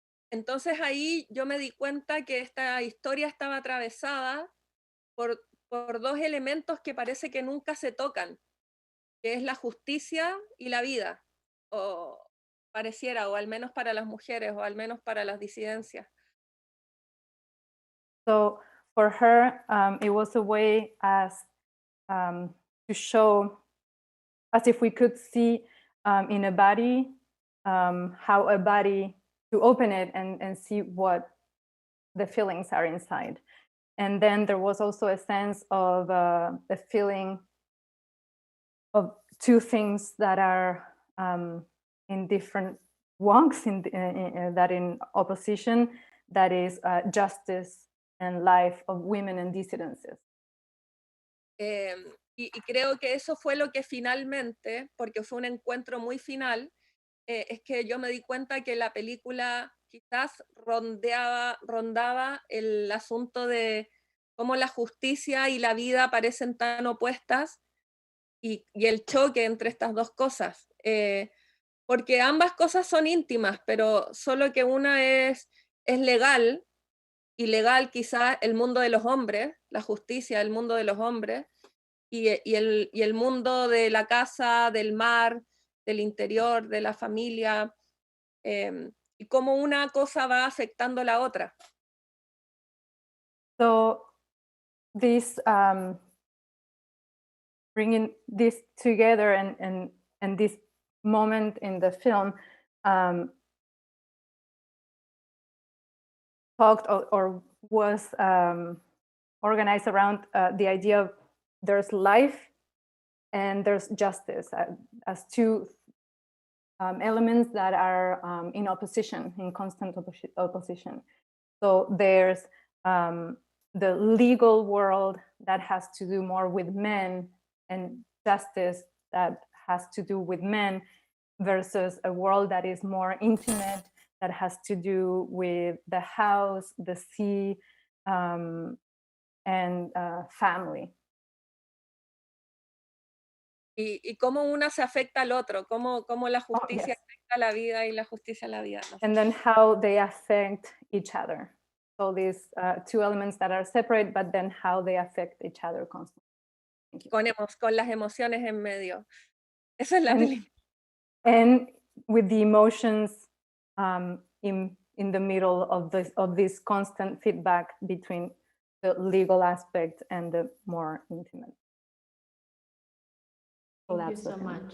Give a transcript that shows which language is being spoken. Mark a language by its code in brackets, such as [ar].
[es] Entonces ahí yo me di cuenta que esta historia estaba atravesada por dos elementos que parece que nunca se tocan, que es la justicia y la vida, o pareciera, o al menos para las mujeres, o al menos para las disidencias. [en] So for her, it was a way as to show, as if we could see in a body, how a body, to open it and see what the feelings are inside. And then there was also a sense of a feeling of two things that are in different walks, that in opposition, that is justice and life of women and disidences. [es] Y creo que eso fue lo que finalmente, porque fue un encuentro muy final, es que yo me di cuenta que la película quizás rondaba el asunto de cómo la justicia y la vida parecen tan opuestas y el choque entre estas dos cosas. porque ambas cosas son íntimas, pero solo que una es legal, y legal quizá el mundo de los hombres, la justicia, el mundo de los hombres, y el mundo de la casa, del mar, del interior, de la familia, y cómo una cosa va afectando la otra. So this bringing this together and this moment in the film talked or was organized around the idea of there's life and there's justice as two elements that are in opposition, in constant opposition. So there's the legal world that has to do more with men and justice that has to do with men versus a world that is more intimate, that has to do with the house, the sea, and family. Y cómo una se afecta al otro, cómo la justicia [en] yes. [es] afecta a la vida y la justicia a la vida. No sé. [en] And then how they affect each other. So these two elements that are separate, but then how they affect each other constantly. Thank you. [es] Con las emociones en medio. Esa es la [en] And- [es] película. [en] And with the emotions in the middle of this constant feedback between the legal aspect and the more intimate. So Thank you that's the so film.